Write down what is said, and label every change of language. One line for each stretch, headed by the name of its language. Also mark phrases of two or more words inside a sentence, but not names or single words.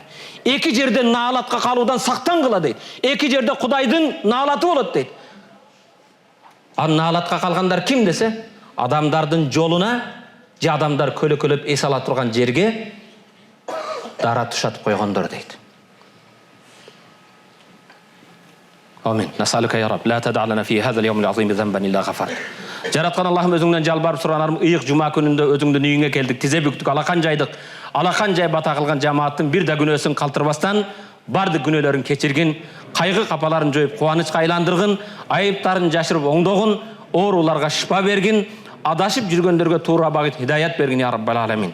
Kyrgyz: Эки жерде наалатка калуудан сактангыла дейт. Эки жерде Кудайдын наалаты болот дейт. Ал наалатка калгандар ким десе, адамдардын жолуна же адамдар көлөкөлөп эс ала турган жерге дара тушатып койгондор дейт. Амин.
Arabic: نسألك يا رب, لا تدع لنا في هذا اليوم العظيم ذنبا إلا غفر.
Kyrgyz: Жараткан Аллахым, өзүңдөн жалбарып суранарым, ыйык жума күнүндө өзүңдүн үйүңө келдик, тизе бүктүк, алақан жайдык. Алақан жай бата кылган жамааттын бир да күнөөсүн калтырбастан бардык күнөөлөрүн кечиргин, кайгы капаларын жоюп кубанычка айландыргын, айыптарын жашырып оңдогун, ооруларга шифа бергин, адашып жүргөндөргө туура багыт хидаят бергин
Arabic: يا رب العالمين.